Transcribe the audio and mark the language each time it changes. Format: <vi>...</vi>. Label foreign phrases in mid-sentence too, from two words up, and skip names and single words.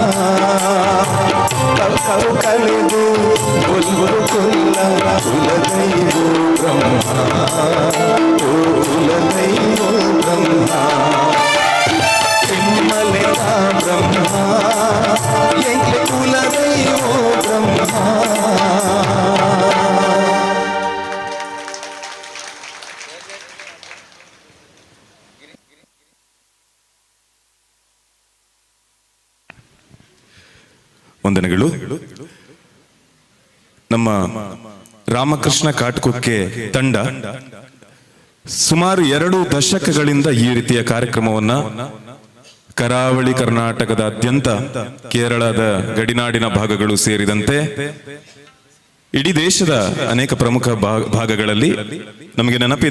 <tcy>ಕವು ಕಳೆದು ಕೊಲ್ಲು ಕೊಲ್ಲ ಕುಲದೈವೋ ಬ್ರಹ್ಮ ಓ ಕುಲದೈವೋ ಬ್ರಹ್ಮ ಕೆಮ್ಮಲೆತ ಬ್ರಹ್ಮ ಎಂಕ್ಲೆ ಕುಲದೈವೋ ಬ್ರಹ್ಮ</tcy> <kn>ವಂದನೆಗಳು. ನಮ್ಮ ರಾಮಕೃಷ್ಣ ಕಾಟ್ಕುಕ್ಕೆ ತಂಡ ಸುಮಾರು 2 ದಶಕಗಳಿಂದ ಈ ರೀತಿಯ ಕಾರ್ಯಕ್ರಮವನ್ನ ಕರಾವಳಿ ಕರ್ನಾಟಕದಾದ್ಯಂತ ಕೇರಳದ ಗಡಿನಾಡಿನ ಭಾಗಗಳು ಸೇರಿದಂತೆ ಇಡೀ ದೇಶದ ಅನೇಕ ಪ್ರಮುಖ ಭಾಗಗಳಲ್ಲಿ ನಮಗೆ ನೆನಪಿದೆ.</kn>